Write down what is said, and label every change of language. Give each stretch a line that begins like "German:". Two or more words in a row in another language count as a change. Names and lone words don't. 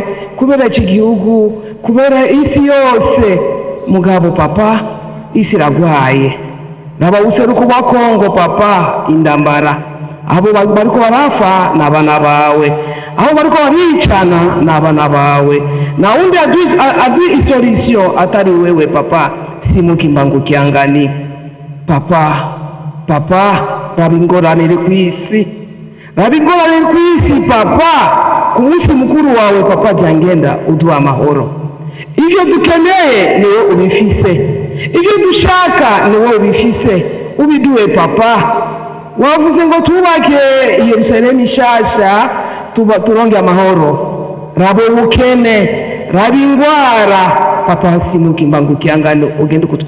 Rundi: kubera iki gihugu kubera isi yose mugabo papa isi ragwaye raba useruko wa Kongo papa indambara abo bariko barafa nabana bawe abo bariko baricana nabana bawe na undi adwi isolisio atari wewe papa Simo Kimbangu Kyangani papa rabingorane kwisi papa ku munsi mukuru wawe papa Dyangenda uduha amahoro ivyo dukeneye niwe ubifise ivyo dushaka niwe ubifise ubiduwe papa wavuze ngo tubake Yerusalemu ishasha turonge amahoro rabo ubukene rabi ingwara papa Simo Kimbangu Kyangani ugende